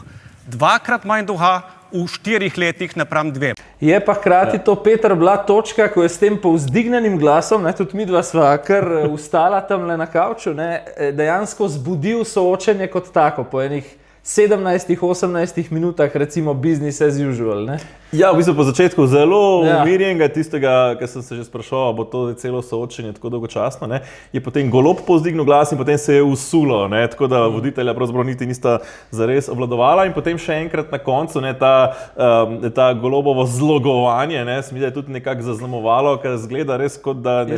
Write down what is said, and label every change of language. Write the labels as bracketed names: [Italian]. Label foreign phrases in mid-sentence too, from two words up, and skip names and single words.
[Slovenian] Dvakrat manj dolga v 4 letih napram 2. Je pa hkrati to, Peter, bila točka, ko je s tem povzdignenim glasom, ne, tudi midva sva kar ustala tamle na kavču, ne, dejansko zbudil soočenje kot tako, po enih 17-18 minutah, recimo [English] business as usual. [Slovenian] Ne? Ja, v bistvu po začetku zelo umirjenega, tistega, ki sem se že sprašal, bo to celo soočenje tako dolgočasno, ne? Je potem Golob povzdignil glas in potem se je usulo, ne? Tako da voditelja pravzaprav niti nista zares obvladovala in potem še enkrat na koncu, ne, ta Golobovo zlogovanje, ne, se mi da je tudi nekako zaznamovalo, ker zgleda res kot da, ne vem.